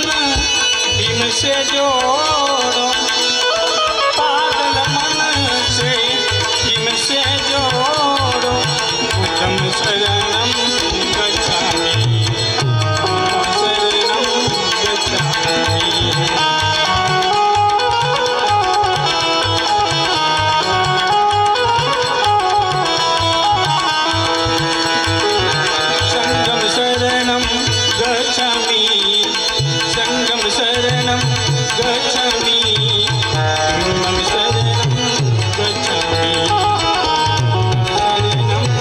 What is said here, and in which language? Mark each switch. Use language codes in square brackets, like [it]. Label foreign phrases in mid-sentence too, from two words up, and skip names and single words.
[hi] भीम से जोड़ो पागल मन से भीम से जोड़ो [pi] बुद्धं शरणं गच्छामि शरणं गच्छामि संगम शरणं गच्छामि धम्मं शरणं गच्छामि शरणं